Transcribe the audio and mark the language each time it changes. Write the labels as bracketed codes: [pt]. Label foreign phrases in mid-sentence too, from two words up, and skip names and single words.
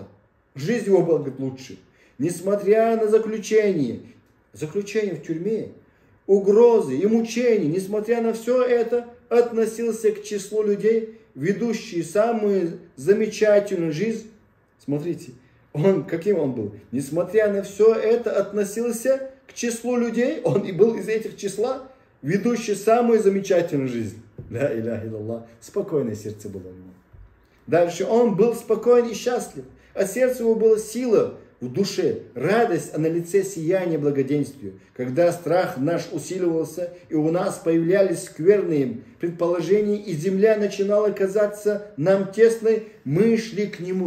[ru] Жизнь его была, говорит, лучше. Несмотря на заключение в тюрьме, угрозы и мучения, несмотря на все это, относился к числу людей, ведущие самую замечательную жизнь. Смотрите, каким он был? Несмотря на все это, относился к числу людей, он и был из этих числа, ведущий самую замечательную жизнь. [ar] لا إله إلا الله. [ru] Спокойное сердце было у него. Дальше он был спокоен и счастлив, а сердце его было сила в душе, радость, а на лице сияние благоденствия. Когда страх наш усиливался, и у нас появлялись скверные предположения, и земля начинала казаться нам тесной, мы шли к нему.